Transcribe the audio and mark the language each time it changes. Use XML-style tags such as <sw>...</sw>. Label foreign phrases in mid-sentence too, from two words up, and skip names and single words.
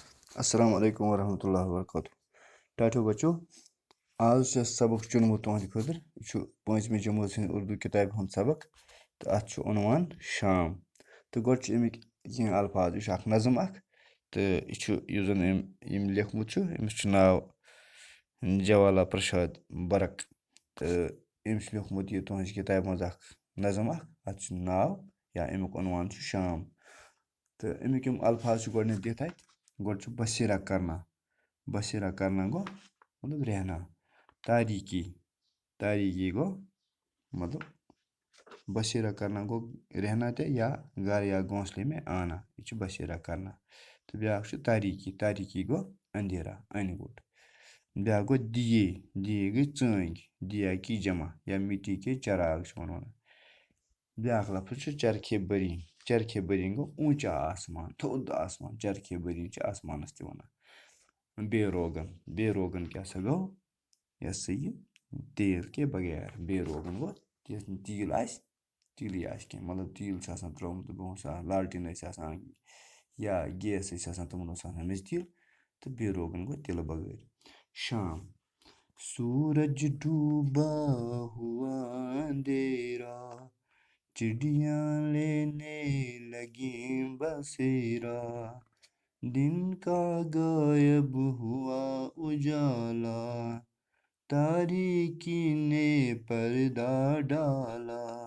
<ar>السلام علیکم ورحمۃ اللہ وبرکاتہ</ar> <ks>ٹاٹو بچو آز سبق چُنمُت تُہنٛدِ خٲطرٕ یہِ چھُ پٲنٛژمہِ جمٲژ ہِنٛدِ اُردو کِتابہِ ہُنٛد سبق تہٕ اَتھ چھُ عنوان شام تہٕ گۄڈٕ چھِ اَمِکۍ کینٛہہ الفاظ یہِ چھُ اکھ نظم اکھ تہٕ یہِ چھُ یُس زَن أمۍ لیوکھمُت چھُ أمِس چھُ ناو جوالا پرٛشاد برق تہٕ أمۍ چھُ لیوکھمُت یہِ تُہنٛزِ کِتابہِ منٛز اکھ نظم اکھ اَتھ چھُ ناو یا اَمیُک عنوان چھُ شام تہٕ اَمیُک یِم الفاظ چھِ گۄڈٕنیتھ دِتھ اَتہِ گۄڈٕ چھُ بصیرہ کرنا بصیرہ کرنا گوٚو مطلب رہنا تاریٖکی تاریٖکی گوٚو مطلب بصیرہ کرنا گوٚو رہنا تہِ یا</ks> <ur>گھر یا گھونسلے میں آنا</ur> <ks>یہِ چھُ بصیرہ کرنا تہٕ بیٛاکھ چھُ تاریٖکی تاریٖکی گوٚو اندھیرا انہِ گوٚٹ بیٛاکھ گوٚو دیے دیے گٔے ژٲنٛگۍ</ks> <ur>دیا کی جمع یا مٹی کے چراغ</ur> <ks>چھِ یِمن وَنان بیٛاکھ لفظ چھُ چرخے بٔرِنۍ چرخے بٔرِنۍ گوٚو</ks> <ur>اوٗنچا آسمان</ur> <ks>تھوٚد آسمان چرخے بٔرِنۍ چھِ آسمانَس تہِ وَنان بے روغن بے روغن کیٛاہ سا گوٚو یہِ ہسا یہِ</ks> <ur>تیل کے</ur> <ks>بغیر بے روغن گوٚو یَتھ نہٕ تیٖل آسہِ تیٖلٕے آسہِ کینٛہہ مطلب تیٖل چھُ آسان ترٛوومُت برٛونٛہہ اوس آسان لالٹیٖن ٲسۍ آسان یا گیس ٲسۍ آسان تِمن اوس آسان مٔنٛزۍ تیٖل تہٕ بے روغن گوٚو تِلہٕ بغٲر</ks> <ur>شام سورج ڈوبا ہوا اندھیرا چڑیاں لینے لگیں بسیرا دن کا غائب ہوا اجالا تاریکی نے پردہ ڈالا</ur>